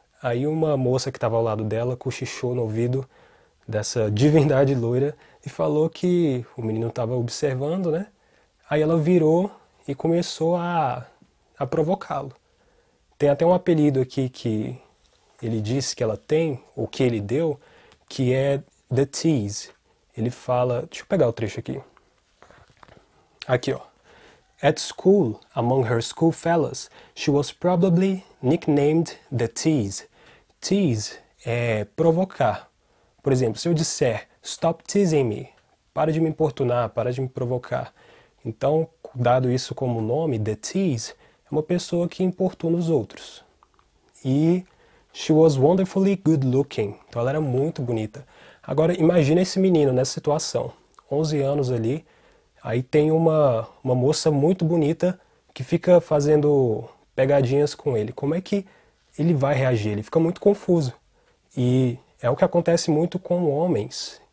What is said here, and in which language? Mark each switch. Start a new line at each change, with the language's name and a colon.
Portuguese: Aí uma moça que estava ao lado dela cochichou no ouvido dessa divindade loira e falou que o menino estava observando, né? Aí ela virou e começou a provocá-lo. Tem até um apelido aqui que ele disse que ela tem, ou que ele deu, que é The Tease. Ele fala... Deixa eu pegar o trecho aqui. Aqui, ó.
English: At school, among her schoolfellows, she was probably nicknamed The Tease.
Portuguese: Tease é provocar. Por exemplo, se eu disser
English: Stop teasing me,
Portuguese: para de me importunar, para de me provocar. Então, dado isso como nome, The Tease, é uma pessoa que importuna os outros.
English: E she was wonderfully good looking.
Portuguese: Então ela era muito bonita. Agora imagina esse menino nessa situação. 11 anos ali. Aí tem uma moça muito bonita que fica fazendo pegadinhas com ele. Como é que ele vai reagir? Ele fica muito confuso. E é o que acontece muito com homens.